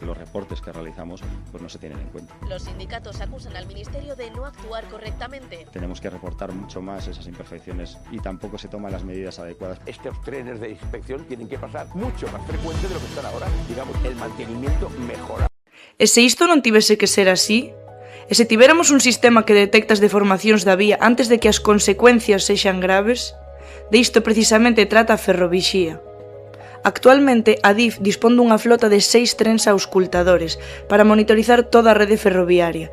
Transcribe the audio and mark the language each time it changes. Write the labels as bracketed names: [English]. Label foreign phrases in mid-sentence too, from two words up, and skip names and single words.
[Spanish] los reportes que realizamos pues no se tienen en cuenta. Los sindicatos acusan al Ministerio de no actuar correctamente. Tenemos que reportar mucho más esas imperfecciones y tampoco se toman las medidas adecuadas. Estos trenes de inspección tienen que pasar mucho más frecuente de lo que están ahora. Digamos, el mantenimiento mejora. [Galician] E se isto non tivese que ser así? E se tiveramos un sistema que detecta as deformacións da vía antes de que as consecuencias sexan graves? De isto precisamente trata a Ferrovixía. Actualmente, a DIF dispón dunha flota de 6 trens auscultadores para monitorizar toda a rede ferroviaria.